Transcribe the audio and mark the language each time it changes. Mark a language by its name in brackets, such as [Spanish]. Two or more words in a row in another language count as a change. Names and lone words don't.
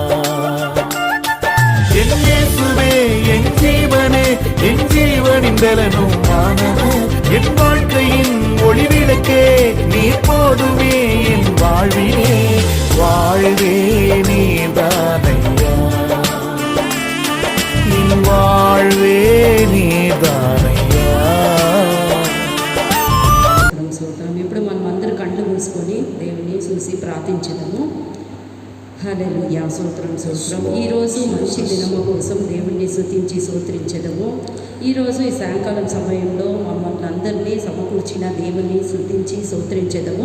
[Tamil] என் இயேசுவே என் ஜீவனே, என் ஜீவனின் பலனும் ஆனது, என் வாழ்க்கையின் ஒளிவிளக்கே நீ போதுமே என் வாழ்விலே. வாழ்வே நீதானையா, என் வாழ்வே நீதானையா. [Telugu] ఇప్పుడు మనం అందరూ కళ్ళు మూసుకొని దేవుని చూసి ప్రార్థించడము. హల్లెలూయా, స్తోత్రం స్తోత్రం. ఈరోజు మంచి దినము కోసం దేవుణ్ణి స్తుతించి స్తోత్రించడము. ఈరోజు ఈ సాయంకాలం సమయంలో మమ్మల్ని అందరినీ సమకూర్చిన దేవుని స్తుతించి స్తోత్రించడము.